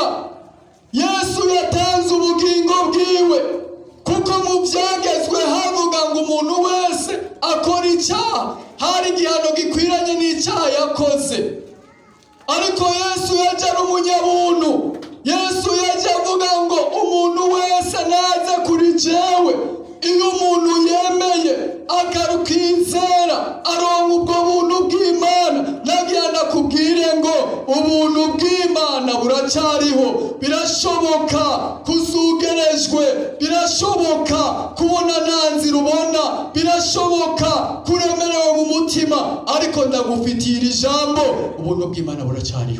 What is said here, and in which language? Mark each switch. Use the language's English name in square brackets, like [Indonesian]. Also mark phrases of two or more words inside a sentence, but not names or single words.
[Rundi] Yesu yatanze ubugingo bwiwe, kuko mu byagezwe havuga ngo umuntu wese akora icyaha hari igihano gikwiranye n'icyaha yakoze. Ariko Yesu yaje ari umunyabuntu. Yesu yaje avuga ngo umuntu wese naze kuri jewe. Iyo umuntu yemeye akarukizera aronka ubwo buntu bw'Imana. Nagira ndakubwire ngo ubuntu bw'Imana buracariho. Birashoboka kuzugerejwe, birashoboka kubona nta nzira ubona, birashoboka kuremerewe mu mutima, ariko ndagufitiye iri jambo, ubuntu bw'Imana buracariho.